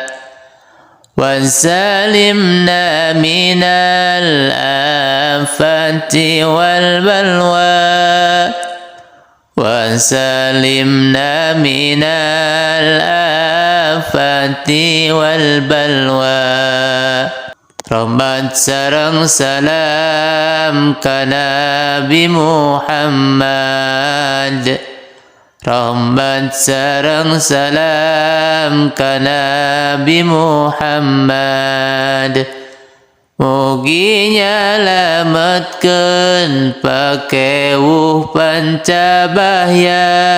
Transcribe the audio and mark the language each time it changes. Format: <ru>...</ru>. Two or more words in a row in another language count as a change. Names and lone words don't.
<ar>وسلمنا من الآفات والبلوى. وسلمنا من الآفات والبلوى</ar> <su>رحمت sareng salam ka Nabi Muhammad rahmat sareng salam ka Nabi Muhammad mugi nyalametkeun pakewuh pancabahya</su>